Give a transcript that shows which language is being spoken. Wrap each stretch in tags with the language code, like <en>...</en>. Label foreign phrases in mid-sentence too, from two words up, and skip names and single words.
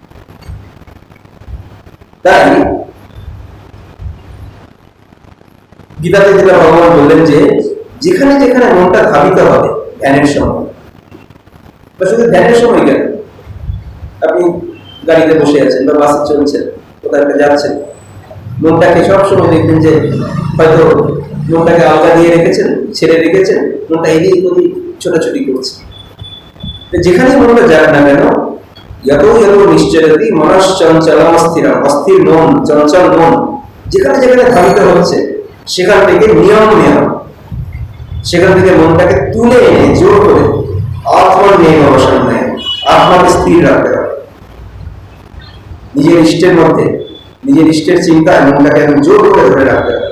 <bn>তাই গীতাতে যেটা ভগবান বললেন যে যেখানে যেখানে মনটা ধাবিত হবে ধ্যানের সময়, বা শুধু ধ্যানের সময় কেন, আপনি গাড়িতে বসে আছেন বা বাসে চলছেন, কোথাও একটা যাচ্ছেন, মনটাকে সবসময় দেখবেন যে হয়তো মনটাকে আলগা দিয়ে রেখেছেন, ছেড়ে রেখেছেন, মনটা এদিক ওদিক ছোটাছুটি করছে। যেখানেই মনটা যাক না কেন,</bn> <sa>यतो यतो निश्चरति मनश्चञ्चलं स्थिरं,</sa> <bn>অস্থির মন, চঞ্চল মন যেখানে যেখানে ধাবিত হচ্ছে, সেখান থেকে নিয়ম, সেখান থেকে মনটাকে তুলে এনে জোর করে</bn> <sa>আত্মন্যেব বসন নেয়,</sa> <bn>আত্মাকে স্থির রাখতে হবে। নিজের ইষ্টের মধ্যে, নিজের ইষ্টের চিন্তায় মনটাকে একদম জোর করে ধরে রাখতে হবে।</bn>